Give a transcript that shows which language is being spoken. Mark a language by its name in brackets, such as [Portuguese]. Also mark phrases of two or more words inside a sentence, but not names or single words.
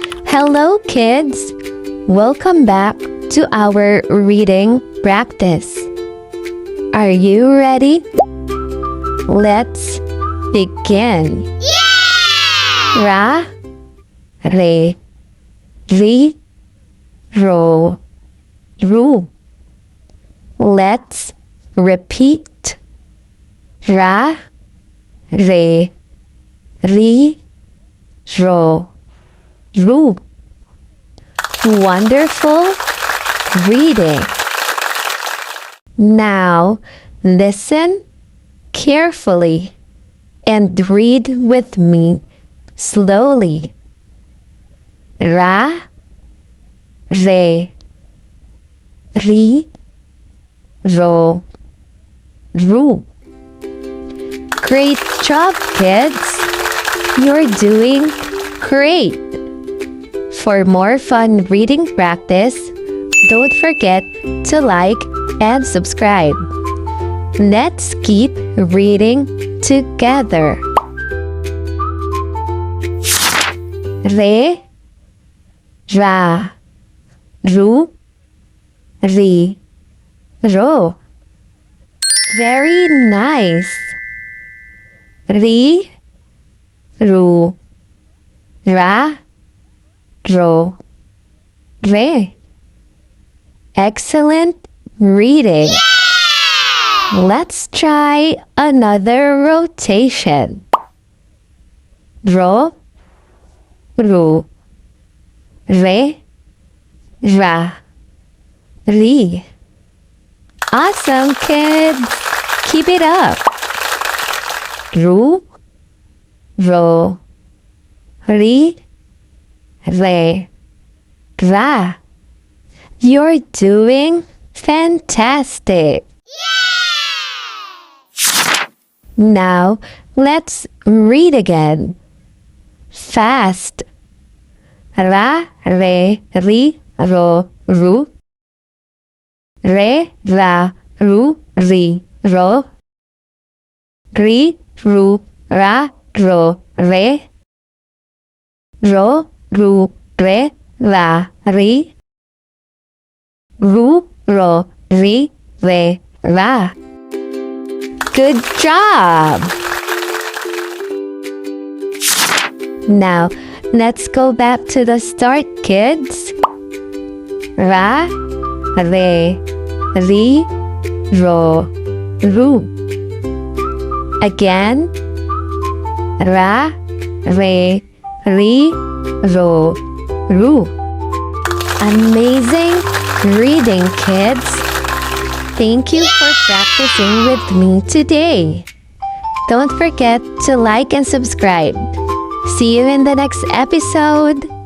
[English] Hello, kids! Welcome back to our reading practice. Are you ready? Let's begin. Yeah! Ra, re, ri, ro, ru. Let's repeat. Ra, re, ri, ro, ru. Wonderful reading. Now listen carefully and read with me slowly. Ra, re, ri, ro, ru. Great job, kids! You're doing great! For more fun reading practice, don't forget to like and subscribe. Let's keep reading together. Re, ra, ru, ri, ro. Very nice. Ri, ru, ra, ro, re. Excellent reading. Yeah! Let's try another rotation. Ro, ru, re, ra, ri. Awesome, kids! Keep it up. Ru, ro, ri, re, ra. You're doing fantastic. Yeah! Now, let's read again. Fast. Ra, re, ri, ro, ru. Re, ra, ru, ri, ro. Ri, ru, ra, ro, re. Ro, ru, re, ra, ri. Ru, ro, ri, re, ra. Good job! Now, let's go back to the start, kids. Ra, re, ri, ro, ru. Again. Ra, re, ri, ro, ru. Amazing reading, kids. Thank you for practicing with me today. Don't forget to like and subscribe. See you in the next episode.